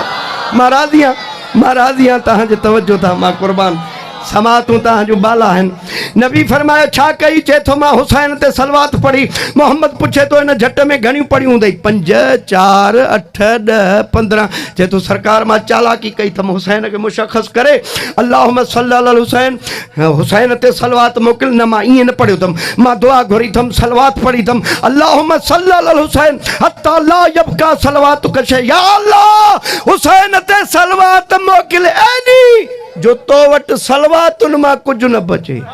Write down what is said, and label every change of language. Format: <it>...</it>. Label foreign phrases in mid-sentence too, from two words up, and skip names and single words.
<sd>मां राज़ी आहियां तव्हांजे तवजो तां, मां कुर्बान। समातूं तव्हांजूं बाला आहिनि। नबी फरमायो छा कई? चए थो मां हुसैन ते सलवात पढ़ी। मोहम्मद पुछे थो इन झट में घणियूं पढ़ियूं हूंदई? 5 4 8 10 15। चए थो सरकार मां चालाकी कई अथमि हुसैन खे मुशख़्ख़स करे</sd> <ar>اللهم صل على حسين,</ar> <sd>हुसैन ते सलवात मोकिल। न, मां ईअं न पढ़ियो अथमि, मां दुआ घुरी अथमि, सलवात पढ़ी अथमि।</sd> <ar>اللهم صل على حسين حتى لا يبقى صلواتك شيء.</ar> <sd>या अल्लाह हुसैन ते सलवात मोकिल ऐनी जो तो वटि सलवातुनि मां कुझु न बचे।</sd>